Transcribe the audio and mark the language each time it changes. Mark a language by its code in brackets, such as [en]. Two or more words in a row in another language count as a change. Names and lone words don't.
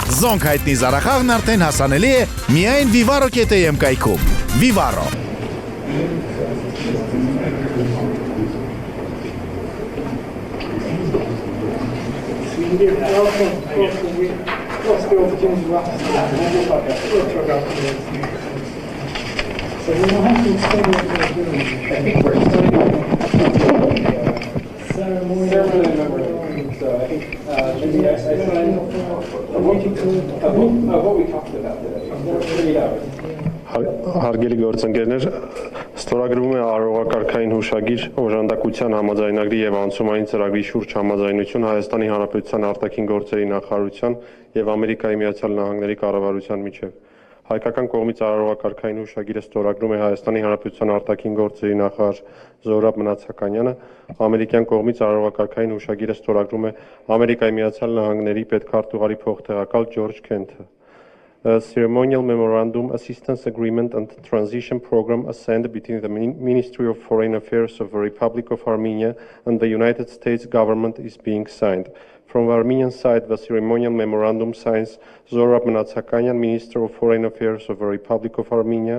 [hy] Զոնք հայտնի զարախաղն արդեն հասանելի է միայն Vivaro.am կայքում։ Vivaro։ [en] So we don't have to explain what we're doing. I think we're starting ceremony memorandum. So I think maybe I signed what we talked about today. 8 hours. [hy] Հարգելի գործընկերներ, ստորագրվում է արարողակարգային հուշագիր օժանդակության համաձայնագրի եւ անցումային ծրագրի շուրջ համաձայնություն Հայաստանի Հանրապետության արտաքին գործերի նախարարության եւ Ամերիկայի Միացյալ Նահանգների կառավարության միջեւ։ Հայկական կողմից արարողակարգային հուշագիրը ստորագրում է Հայաստանի Հանրապետության արտաքին գործերի նախարար Զորաբ Մնացականյանը, ամերիկյան կողմից արարողակարգային հուշագիրը ստորագրում է Ամերիկայի Միացյալ Նահանգների պետքարտուղարի փոխտեղակալ Ջորջ Քենթը։ [en] A ceremonial memorandum, assistance agreement and transition program signed between the Ministry of Foreign Affairs of the Republic of Armenia and the United States government is being signed. From the Armenian side, the ceremonial memorandum signs Zorab Mnatsakanyan, Minister of Foreign Affairs of the Republic of Armenia.